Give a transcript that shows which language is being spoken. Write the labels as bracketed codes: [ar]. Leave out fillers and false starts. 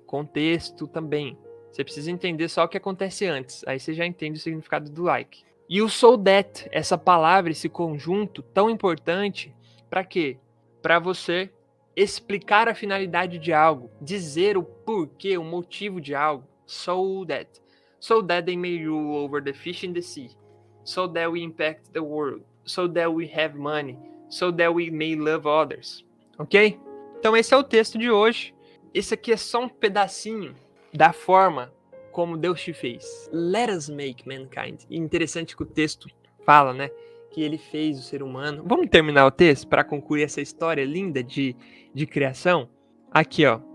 [pt] Contexto também. Você precisa entender só o que acontece antes, aí você já entende o significado do like. E o so that, essa palavra, esse conjunto tão importante, para quê? Para você explicar a finalidade de algo, dizer o porquê, o motivo de algo. [en] So that they may rule over the fish in the sea, so that we impact the world, so that we have money, so that we may love others. [pt] Ok? Então esse é o texto de hoje. Esse aqui é só um pedacinho da forma como Deus te fez. [en] Let us make mankind. [pt] E interessante que o texto fala, né? Que ele fez o ser humano. Vamos terminar o texto para concluir essa história linda de criação? Aqui, ó.